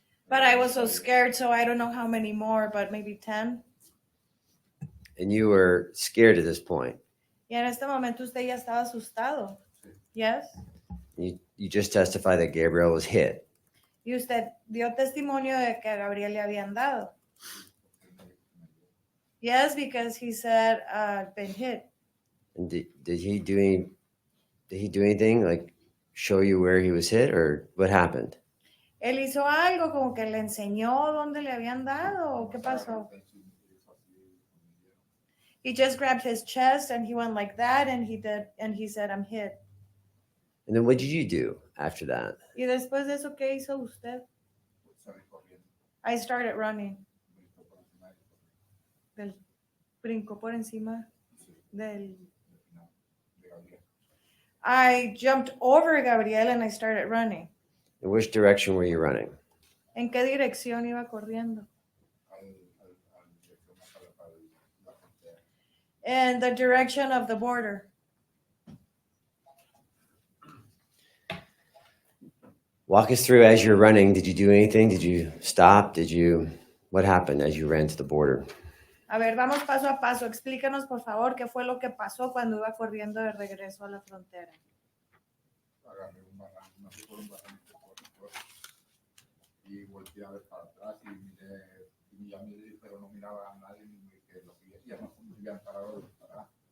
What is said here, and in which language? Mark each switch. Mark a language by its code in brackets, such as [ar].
[en] I was so scared, so I don't know how many more, but maybe 10. And you were scared at this point. [es] Y en este momento usted ya estaba asustado. [en] Yes. You just testified that Gabriel was hit. [es] Y usted dio testimonio de que a Gabriel le habían dado. [en] Yes, because he said, I've been hit. And did he do anything like show you where he was hit or what happened? [es] Él hizo algo como que le enseñó dónde le habían dado o qué pasó. [en] He just grabbed his chest and he went like that and he said, I'm hit. And then what did you do after that? [es] Y después de eso, ¿qué hizo usted? salí corriendo. [en] I started running. [es] Brincó por encima Brincó por encima del... de Gabriel. [en] I jumped over Gabriel and I started running. In which direction were you running? [es] ¿En qué dirección iba corriendo? Al [en] in the direction of the border. Walk us through as you're running. Did you do anything? Did you stop? What happened as you ran to the border? [es] A ver, vamos paso a paso. Explícanos, por favor, qué fue lo que pasó cuando iba corriendo de regreso a la frontera. Agarré un barranco, me fui por un barranco y volteé a ver para atrás y miré, y ya miré, pero no miraba a nadie ni que lo que ya no se habían parado de disparar.